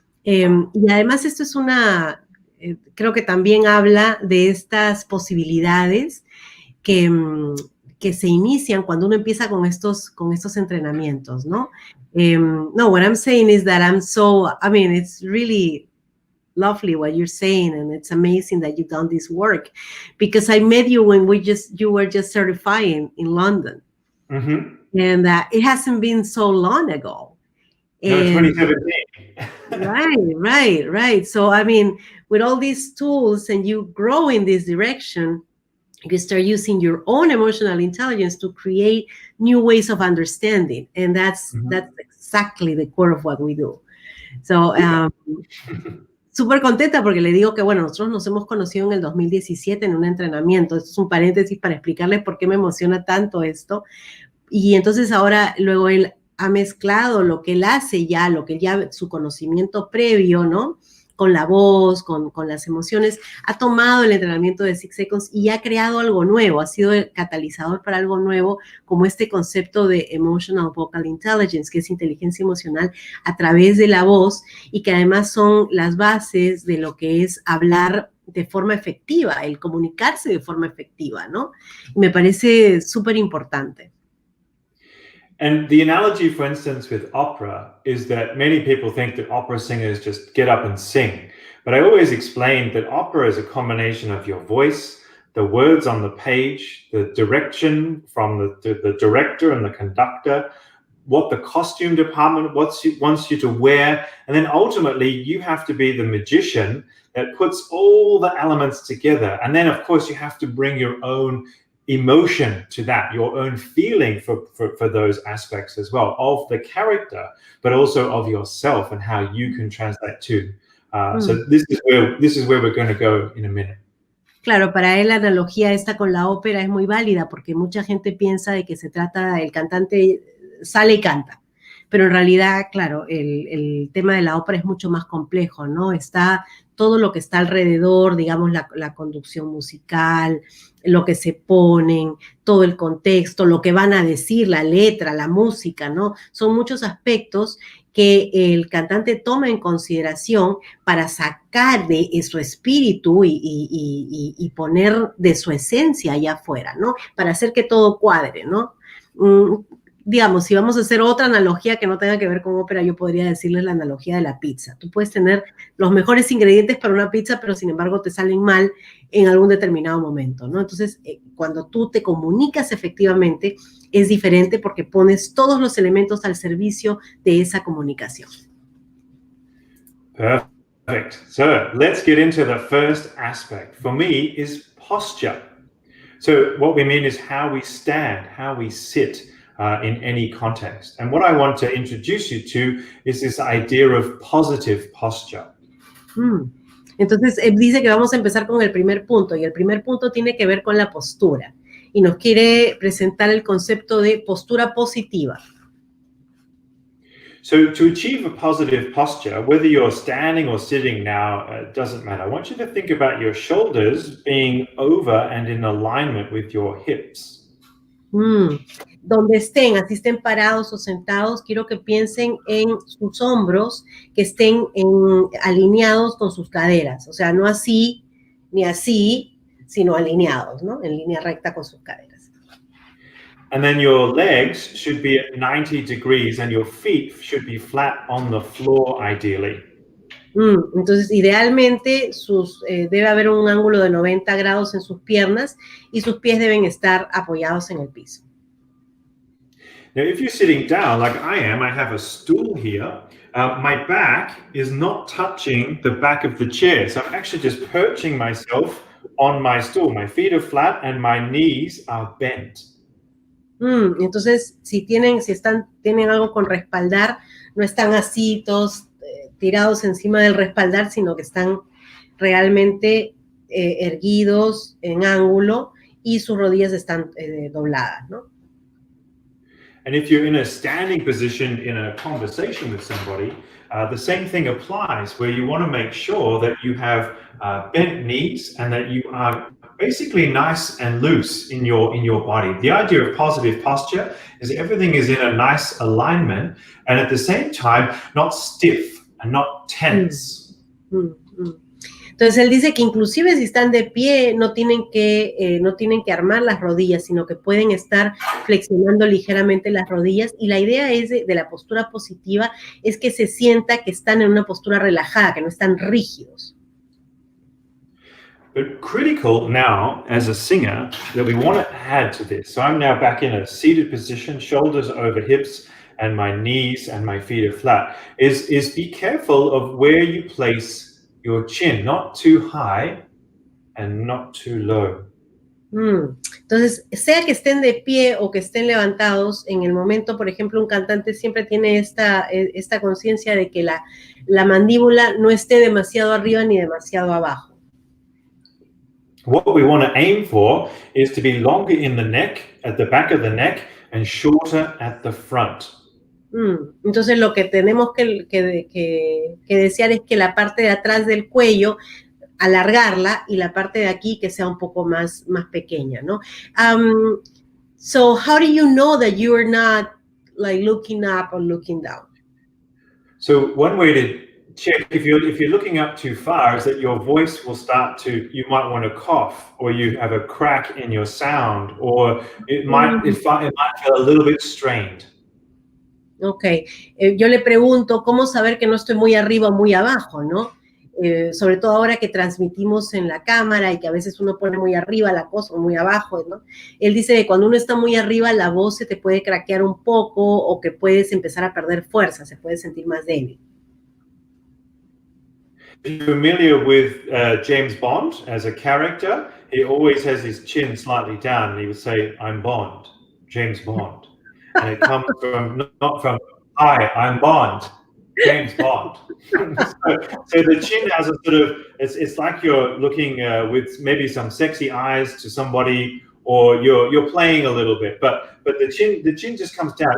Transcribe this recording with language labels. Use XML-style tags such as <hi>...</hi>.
<es>Y además esto es creo que también habla de estas posibilidades que se inician cuando uno empieza con estos entrenamientos, ¿no?</es> <en>No, what I'm saying is that it's really lovely what you're saying, and it's amazing that you've done this work, because I met you when you were just certifying in London. Mm-hmm. And it hasn't been so long ago. No, 2017. Right. So, with all these tools and you grow in this direction, you start using your own emotional intelligence to create new ways of understanding. And that's exactly the core of what we do.</en> <es>So, súper contenta porque le digo que, bueno, nosotros nos hemos conocido en el 2017 en un entrenamiento. Esto es un paréntesis para explicarles por qué me emociona tanto esto. Y entonces ahora, luego él ha mezclado lo que él hace ya, su conocimiento previo, ¿no? Con la voz, con las emociones, ha tomado el entrenamiento de 6 Seconds y ha creado algo nuevo, ha sido el catalizador para algo nuevo, como este concepto de Emotional Vocal Intelligence, que es inteligencia emocional a través de la voz, y que además son las bases de lo que es hablar de forma efectiva, el comunicarse de forma efectiva, ¿no? Y me parece súper importante.</es> <en>And the analogy, for instance, with opera is that many people think that opera singers just get up and sing. But I always explain that opera is a combination of your voice, the words on the page, the direction from the director and the conductor, what the costume department wants you to wear. And then ultimately, you have to be the magician that puts all the elements together. And then, of course, you have to bring your own emotion to that, your own feeling for those aspects as well, of the character, but also of yourself and how you can translate too. So this is where we're going to go in a minute.</en> <es>Claro, para él la analogía esta con la ópera es muy válida, porque mucha gente piensa de que se trata, el cantante sale y canta, pero en realidad, claro, el tema de la ópera es mucho más complejo, ¿no? Está todo lo que está alrededor, digamos, la conducción musical, lo que se ponen, todo el contexto, lo que van a decir, la letra, la música, ¿no? Son muchos aspectos que el cantante toma en consideración para sacar de su espíritu y poner de su esencia allá afuera, ¿no? Para hacer que todo cuadre, ¿no? Digamos, si vamos a hacer otra analogía que no tenga que ver con ópera, yo podría decirles la analogía de la pizza. Tú puedes tener los mejores ingredientes para una pizza, pero sin embargo te salen mal en algún determinado momento, ¿no? Entonces, cuando tú te comunicas efectivamente, es diferente porque pones todos los elementos al servicio de esa comunicación.</es> <en>Perfect. So, let's get into the first aspect. For me, is posture. So, what we mean is how we stand, how we sit. In any context. And what I want to introduce you to is this idea of positive posture.</en> <es>Entonces, dice que vamos a empezar con el primer punto, y el primer punto tiene que ver con la postura. Y nos quiere presentar el concepto de postura positiva.</es> <en>So to achieve a positive posture, whether you're standing or sitting now, doesn't matter. I want you to think about your shoulders being over and in alignment with your hips.</en> <es>Donde estén, así estén parados o sentados, quiero que piensen en sus hombros, que estén alineados con sus caderas, o sea, no así ni así, sino alineados, ¿no? En línea recta con sus caderas.</es> <en>And then your legs should be at 90 degrees and your feet should be flat on the floor, ideally.</en> <es>Entonces, idealmente, debe haber un ángulo de 90 grados en sus piernas y sus pies deben estar apoyados en el piso.</es> <en>Now, if you're sitting down like I am, I have a stool here. My back is not touching the back of the chair. So I'm actually just perching myself on my stool. My feet are flat and my knees are bent.</en> <es>Entonces, si tienen algo con respaldar, no están así todos tirados encima del respaldar, sino que están realmente erguidos en ángulo y sus rodillas están dobladas, ¿no?</es> <en>And if you're in a standing position in a conversation with somebody, the same thing applies, where you want to make sure that you have bent knees and that you are basically nice and loose in your body. The idea of positive posture is everything is in a nice alignment and at the same time not stiff and not tense.</en> <es>Entonces él dice que inclusive si están de pie no tienen que armar las rodillas, sino que pueden estar flexionando ligeramente las rodillas, y la idea es de la postura positiva es que se sienta que están en una postura relajada, que no están rígidos.</es> <en>But critical now, as a singer, that we want to add to this. So I'm now back in a seated position, shoulders over hips, and my knees and my feet are flat, is be careful of where you place your chin, not too high and not too low.</en> <es>Entonces, sea que estén de pie o que estén levantados, en el momento, por ejemplo, un cantante siempre tiene esta conciencia de que la mandíbula no esté demasiado arriba ni demasiado abajo.</es> <en>What we want to aim for is to be longer in the neck, at the back of the neck, and shorter at the front.</en> <es>Entonces lo que tenemos que desear es que la parte de atrás del cuello alargarla y la parte de aquí que sea un poco más pequeña, ¿no?</es> <en>So how do you know that you are not like looking up or looking down? So one way to check if you're looking up too far is that your voice will start to, you might want to cough, or you have a crack in your sound, or it might feel a little bit strained.</en> <es>Ok, yo le pregunto cómo saber que no estoy muy arriba o muy abajo, ¿no? Sobre todo ahora que transmitimos en la cámara y que a veces uno pone muy arriba la cosa o muy abajo, ¿no? Él dice que cuando uno está muy arriba la voz se te puede craquear un poco o que puedes empezar a perder fuerza, se puede sentir más débil.</es> <en>Familiar with James Bond as a character, he always has his chin slightly down and he would say, "I'm Bond, James Bond." And it comes from, not from, "Hi, I'm Bond, James Bond." so the chin has a sort of, it's like you're looking with maybe some sexy eyes to somebody, or you're playing a little bit, but the chin just comes down.</en>